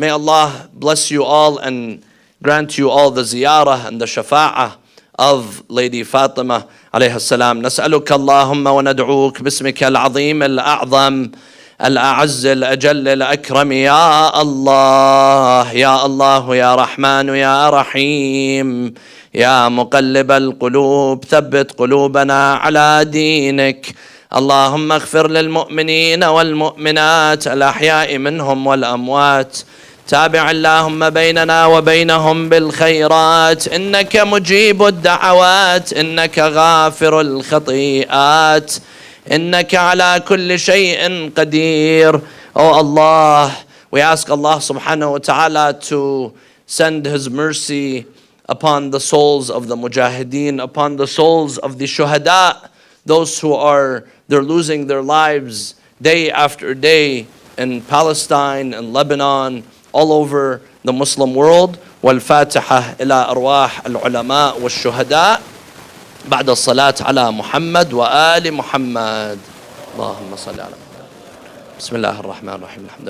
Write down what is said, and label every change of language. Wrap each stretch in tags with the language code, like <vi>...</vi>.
<en>May Allah bless you all and grant you all the ziyarah and the shafa'ah of Lady Fatima alayha salam.</en> <ar>نسألك اللهم وندعوك باسمك العظيم الأعظم الأعز الأجل الأكرم يا الله يا الله يا رحمن يا رحيم يا مقلب القلوب ثبت قلوبنا على دينك. اللهم اغفر للمؤمنين والمؤمنات الأحياء منهم والأموات. تابع اللهم بيننا وبينهم بالخيرات إنك مجيب الدعوات إنك غافر الخطيئات إنك على كل شيء قدير.</ar> <en>Oh Allah, we ask Allah subhanahu wa ta'ala to send His mercy upon the souls of the mujahideen, upon the souls of the shuhada, those who they're losing their lives day after day in Palestine and Lebanon, all over the Muslim world.</en> <ar>والفاتحة إلى أرواح العلماء والشهداء بعد الصلاة على محمد وآل محمد. اللهم صل على محمد. بسم الله الرحمن الرحيم. الحمد لله.</ar>